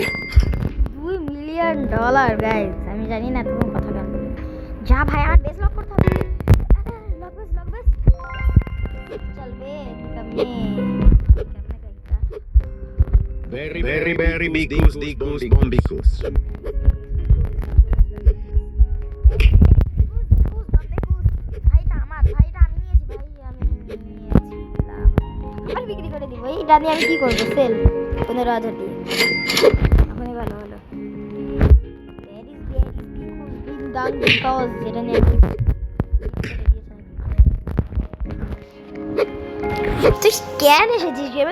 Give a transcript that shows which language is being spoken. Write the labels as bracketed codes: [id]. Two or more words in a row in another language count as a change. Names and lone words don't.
[bn] $2 [en] million guys. [bn] আমি জানি না তুমি কথা কেন বলে। যা ভাই আমার [en] base lock [bn] করতে হবে। [en] lock base [bn] চলবে কমে। Berry bicus dicus bombicus. এটা নিয়ে আমি কি করবো? সেল 15,000 দিয়ে। এখনই ভালো হলো। যেটা নিয়ে তুই কেন এসেছিস গেমে?